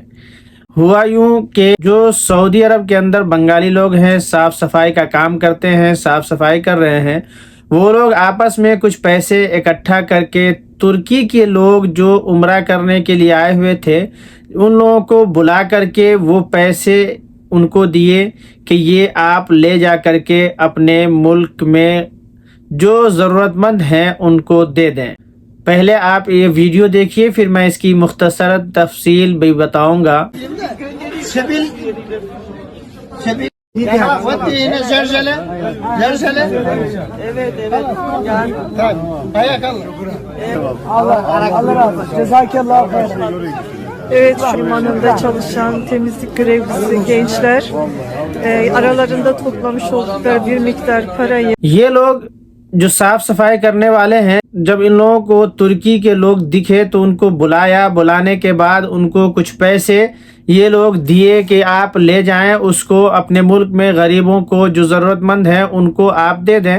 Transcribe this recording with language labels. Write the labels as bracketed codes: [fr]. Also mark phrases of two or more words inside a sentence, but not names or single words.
[ur] ہوا یوں کہ جو سعودی عرب کے اندر بنگالی لوگ ہیں، صاف صفائی کا کام کرتے ہیں، صاف صفائی کر رہے ہیں، وہ لوگ آپس میں کچھ پیسے اکٹھا کر کے ترکی کے لوگ جو عمرہ کرنے کے لیے آئے ہوئے تھے، ان لوگوں کو بلا کر کے وہ پیسے ان کو دیے کہ یہ آپ لے جا کر کے اپنے ملک میں جو ضرورت مند ہیں ان کو دے دیں۔ پہلے آپ یہ ویڈیو دیکھیے، pھر میں اس کی مختصر تفصیل بھی بتاؤں گا۔ [tr] Evet, limanında çalışan temizlik görevlisi gençler aralarında toplamış oldukları bir miktar parayı [ur] یہ لوگ جو صاف صفائی کرنے والے ہیں، جب ان لوگوں کو ترکی کے لوگ دکھے تو ان کو بلایا، بلانے کے بعد ان کو کچھ پیسے یہ لوگ دیے کہ آپ لے جائیں اس کو اپنے ملک میں، غریبوں کو جو ضرورت مند ہیں ان کو آپ دے دیں۔